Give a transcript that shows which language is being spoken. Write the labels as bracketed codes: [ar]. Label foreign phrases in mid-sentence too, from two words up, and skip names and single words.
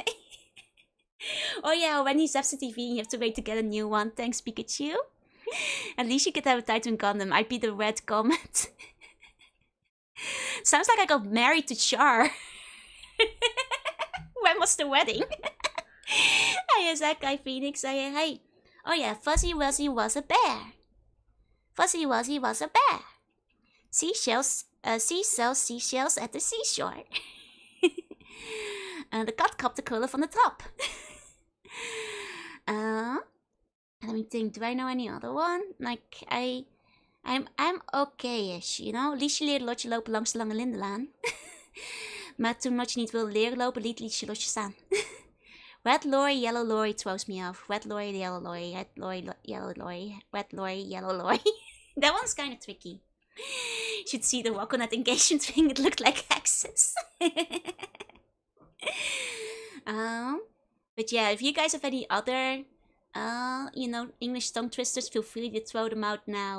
[en] Oh yeah, when he's absent TV and you have to wait to get a new one. Thanks, Pikachu. At least you could have a Titan Gundam. I'd be the red comet. Sounds like I got married to Char. When was the wedding? Hi, Zach. Hi, Phoenix. Hi. Oh yeah, Fuzzy Wuzzy was a bear. Fuzzy Wuzzy was a bear. Seashells at the seashore. The cat copped the colour from the top. Let me think, do I know any other one? Like, I'm okay-ish, you know? [nl] Liesje leert lotje lopen langs de lange lindenlaan. Maar toen lotje niet wilde leren lopen, liet Liesje lotje staan. [en] Red lorry, yellow lorry throws me off. Red lorry, yellow lorry, red lorry, yellow lorry, red lorry, yellow lorry. That one's kind of tricky. Should see the walk on that engagement ring, it looked like hexes. But yeah, if you guys have any other, you know, English tongue twisters, feel free to throw them out now.